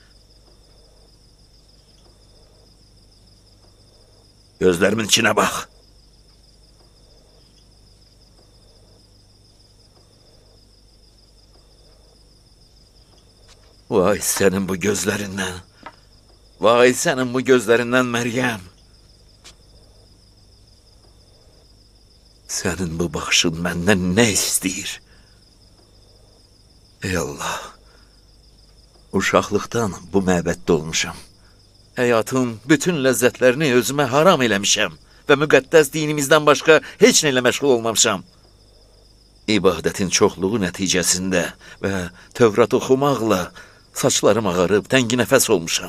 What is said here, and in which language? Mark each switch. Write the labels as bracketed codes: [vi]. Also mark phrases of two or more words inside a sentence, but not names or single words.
[az] Gözlərimin içinə bax. Vay sənin bu gözlərindən. [tr] Vay senin bu gözlerinden Meryem. Senin bu bakışın benden ne istəyir? [az] Ey Allah, uşaqlıqdan bu məbəddə olmuşam. Həyatın bütün ləzzətlərini özümə haram eləmişəm və müqəddəs dinimizdən başqa heç nə ilə məşğul olmamışam. İbadətin çoxluğu nəticəsində və Tövrat oxumaqla saçlarım ağarıb tənginəfəs olmuşam.